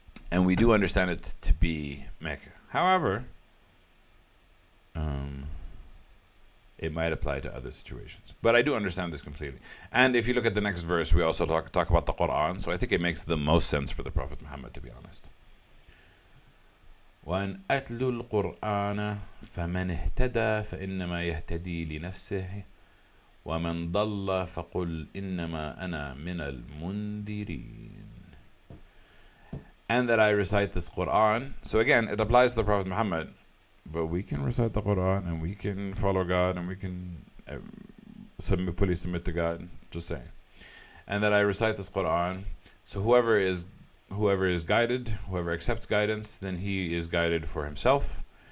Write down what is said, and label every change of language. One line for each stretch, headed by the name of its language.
English: And we do understand it to be Mecca. However, it might apply to other situations. But I do understand this completely. And if you look at the next verse, we also talk about the Quran. So I think it makes the most sense for the Prophet Muhammad, to be honest.
Arabic: وأن أتلوا القرآن فمن اهتدى فإنما يهتدي لنفسه ومن ضل فقل إنما أنا من المنذرين.
English: and that I recite this Quran. So again, it applies to the Prophet Muhammad, but we can recite the Quran and we can follow God and we can fully submit to God. Just saying. And that I recite this Quran. So whoever is guided, whoever accepts guidance, then he is guided for himself.